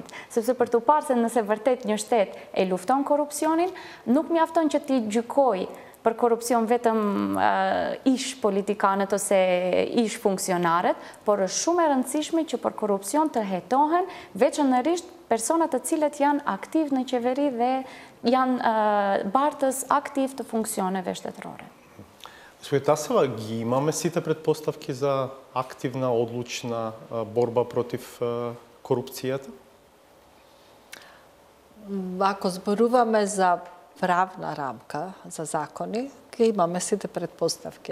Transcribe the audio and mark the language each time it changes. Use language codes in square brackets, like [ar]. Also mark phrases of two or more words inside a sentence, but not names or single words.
[sq] Sepse për të parë se nëse vërtet një shtet e lufton korrupsionin, nuk mjafton që ti gjykoj për korrupsion vetëm ish politikanët ose ish funksionarët, por është shumë e rëndësishme që për korrupsion të hetohen veçanërisht personat të cilët janë aktiv në qeveri dhe janë bartës aktiv të funksioneve shtetërore. [mk] Господин Тасева, ги имаме сите предпоставки за активна, одлучна борба против корупцијата? Ако зборуваме за правна рамка, за закони, имаме сите предпоставки.